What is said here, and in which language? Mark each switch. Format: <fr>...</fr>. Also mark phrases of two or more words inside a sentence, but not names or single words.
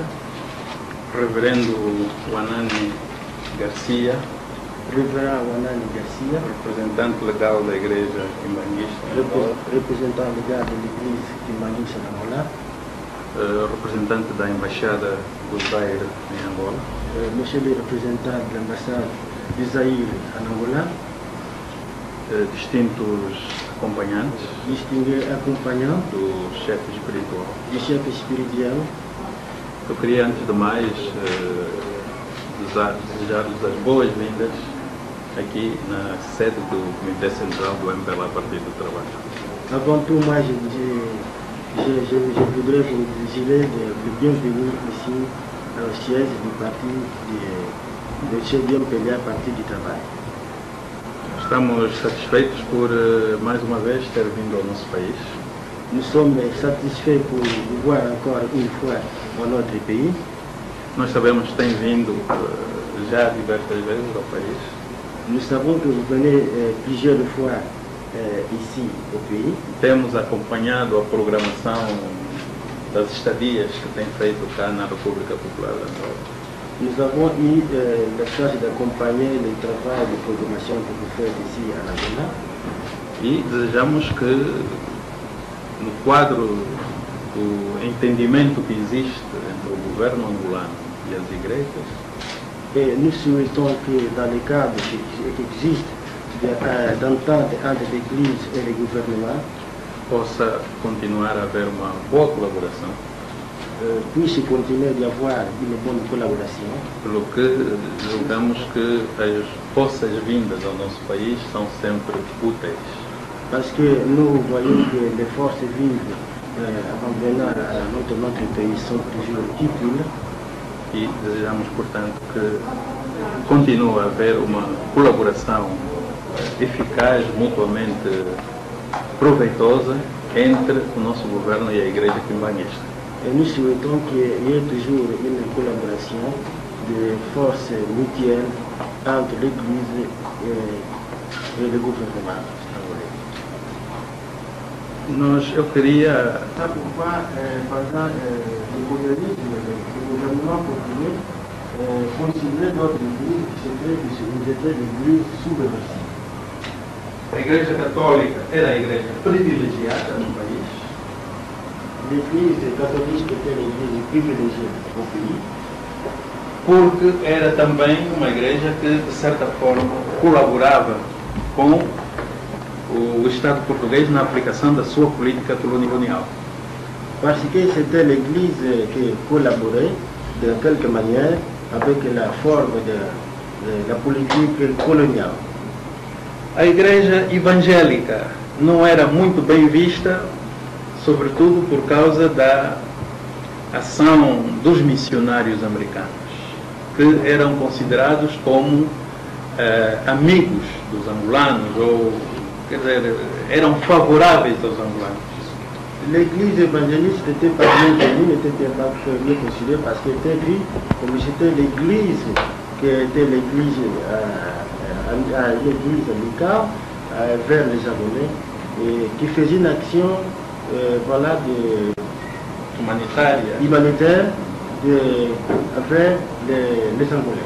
<pt>Reverendo Wanani Garcia, Reverendo Wanani Garcia, representante legal da Igreja Kimbanguista. Representante legal da Igreja Kimbanguista na Angola. Representante da Embaixada do Zaire em Angola.</pt> <fr>Monsieur le représentant de l'ambassade de Zaire en Angola.</fr> <pt>Distintos acompanhantes.</pt> <fr>Distingués acompanhants</fr> <pt>do chefe espiritual. Do chefe espiritual. Eu queria, antes de mais, desejar-lhes as boas-vindas aqui na sede do Comitê Central do MPLA Partido do Trabalho.</pt> <fr>Avant tout, moi, je voudrais vous désirer le bienvenue ici au siège du parti de chez MPLA Partido do Trabalho.</fr> <pt>Estamos satisfeitos por, mais uma vez, ter vindo ao nosso país.</pt> <fr>Nous sommes satisfaits pour vous voir encore une fois dans notre pays.</fr> <pt>Nós sabemos que tem vindo já diversas vezes ao país.</pt> <fr>Nous savons que vous venez plusieurs fois ici au pays.</fr> <pt>Temos acompanhado a programação das estadias que tem feito cá na República Popular de Angola.</pt> <fr>Nous avons eu la chance d'accompagner le travail de programmation que vous faites ici à Angola.</fr> <pt>E desejamos que, no quadro do entendimento que existe entre o governo angolano e as igrejas,</pt> <fr>et nous souhaitons que dans le cadre qui existe d'entente entre l'Église et le gouvernement,</fr> <pt>possa continuar a haver uma boa colaboração,</pt> <fr>puisse continuer d'y avoir une bonne collaboration.</fr> <pt>Pelo que julgamos que as vossas vindas ao nosso país são sempre úteis.</pt> <fr>Parce que nous voyons que les forces vives avant de venir à notre pays sont toujours utiles.</fr> <pt>E desejamos, portanto, que continue a haver uma colaboração eficaz, mutuamente proveitosa entre o nosso governo e a Igreja quimbanguista.</pt> <fr>Et nous souhaitons qu'il y ait toujours une collaboration de forces mutuelles entre l'Église et le gouvernement.</fr> <pt>Eu queria</pt> <fr>C'est pourquoi, pendant le gouvernement portugais considérait notre Église qui était l'Église sous-réversive.</fr> <pt>a Igreja Católica era a igreja privilegiada no país.</pt> <fr>L'Église catholique était l'Église privilégiée au pays.</fr> <pt>Porque era também uma igreja que, de certa forma, colaborava com o Estado português na aplicação da sua política colonial.</pt> <fr>Parce que c'était l'Église qui collaborait de quelque manière avec la forme de la politique coloniale.</fr> <pt>A igreja evangélica não era muito bem vista, sobretudo por causa da ação dos missionários americanos, que eram considerados como amigos dos angolanos, ou, quer dizer, eram favoráveis aos angolanos.</pt> <fr>L'église évangéliste n'était pas bien connue, n'était pas bien considérée parce qu'elle était vue comme c'était l'église qui était l'église amicale vers les Angolais et qui faisait une action humanitaire envers les Angolais.</fr>